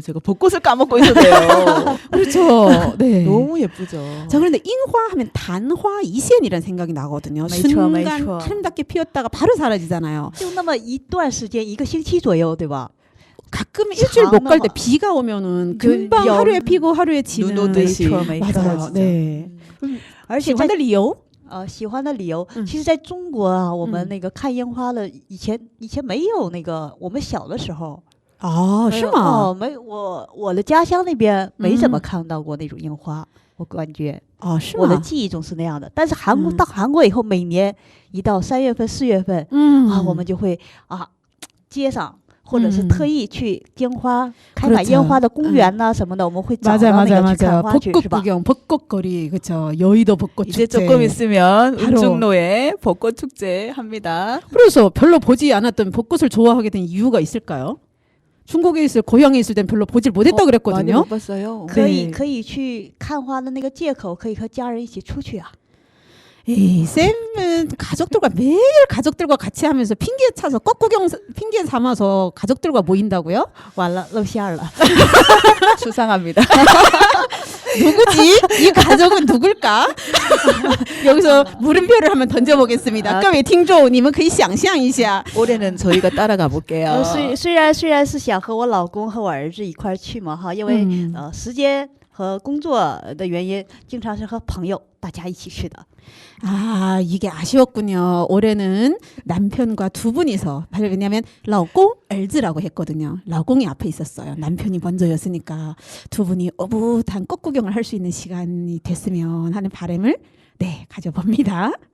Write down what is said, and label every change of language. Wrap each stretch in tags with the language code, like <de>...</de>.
<ko>제가 벚꽃을 까먹고 있었네요. 그렇죠. 네. 너무 예쁘죠. 자, 그런데樱花 하면 단화 이센이라는 생각이 나거든요. 순간 아름답게 피었다가 바로 사라지잖아요.</ko> <zh>就那么一段时间一个星期左右对吧</zh> <ko>가끔 일주일 못 갈 때 비가 오면은 금방 하루에 피고 하루에 지는. 눈 오듯이. 맞아요. 네.</ko> <zh>而且喜欢的理由喜欢的理由其实在中国啊我们那个看樱花的以前没有那个我们小的时候是吗没我的家乡那边没怎么看到过那种樱花我感觉是吗我的记忆中是那样的但是到韩国以后每年一到3月份4月份我们就会街上或者是特意去烟花开满烟花的公园呐什么的，我们会找到那个去看花去，是吧？</zh> <ko>벚꽃거리 그렇죠. 여의도 벚꽃 이제 축제. 조금 있으면 바로. 울중로에 벚꽃 축제 합니다. 그래서 별로 보지 않았던 벚꽃을 좋아하게 된 이유가 있을까요? 중국에 있을 고향에 있을 땐 별로 보질 못했다 많이 그랬거든요. 못 봤어요.</ko> <zh>可以</zh> <ko>네.</ko> <zh>可以去看花的那个借口，可以和家人一起出去啊。</zh> <ko>에이, 쌤은 가족들과 매일 가족들과 같이 하면서 핑계 차서 꽃구경 핑계 삼아서 가족들과 모인다고요?</ko> <zh>完了，露馅儿了。</zh> <ko>수상합니다. 누구지? 이 가족은 누굴까? 여기서 물음표를 한번 던져보겠습니다.</ko> <zh>各位听众你们可以想象一下</zh> <ko>올해는 저희가 따라가 볼게요.</ko> <zh>虽然是想和我老公和我儿子一块儿去嘛哈，因为时间和工作的原因，经常是和朋友大家一起去的。</zh> <ko>아, 이게 아쉬웠군요. 올해는 남편과 두 분이서, 왜냐면 라오공 엘즈라고 했거든요. 라오공이 앞에 있었어요. 남편이 먼저였으니까 두 분이 오붓한 꽃구경을 할 수 있는 시간이 됐으면 하는 바람을 네, 가져봅니다.</ko>